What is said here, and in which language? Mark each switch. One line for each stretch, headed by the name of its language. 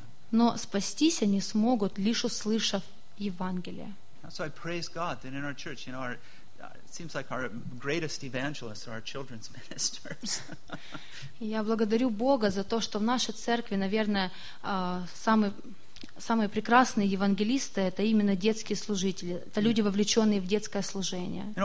Russian: Но спастись они смогут, лишь услышав Евангелие.
English: So I praise God that in our church, you know, our, it seems like our greatest evangelists are our children's ministers.
Russian: Я благодарю Бога за то, что в нашей церкви, наверное, самые прекрасные евангелисты — это именно детские служители, это люди, вовлеченные в детское служение.